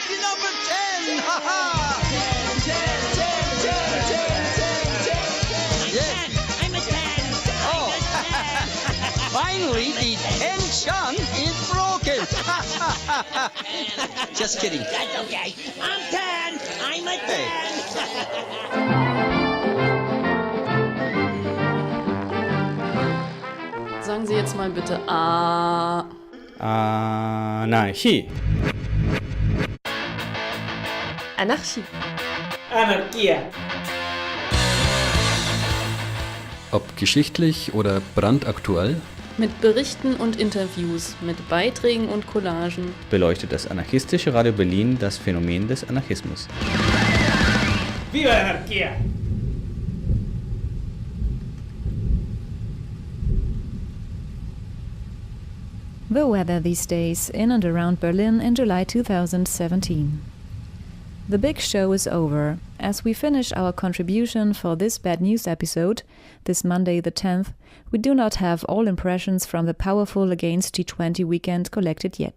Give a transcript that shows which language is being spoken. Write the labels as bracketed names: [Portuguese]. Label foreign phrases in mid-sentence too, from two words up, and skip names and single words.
[English] The number 10! Ha-ha! 10. I'm a 10. Oh! Finally, the tension is broken! Just kidding. That's okay. I'm 10. I'm a 10. [German] Sagen Sie jetzt mal bitte Anarchie. Anarchie. Anarchia. Ob geschichtlich oder brandaktuell, Mit Berichten und Interviews, mit Beiträgen und Collagen beleuchtet das anarchistische Radio Berlin das Phänomen des Anarchismus. [Spanish] Viva la anarquía! [English] The weather these days in and around Berlin in July 2017. The big show is over. As we finish our contribution for this bad news episode, this Monday the 10th, we do not have all impressions from the powerful Against G20 weekend collected yet.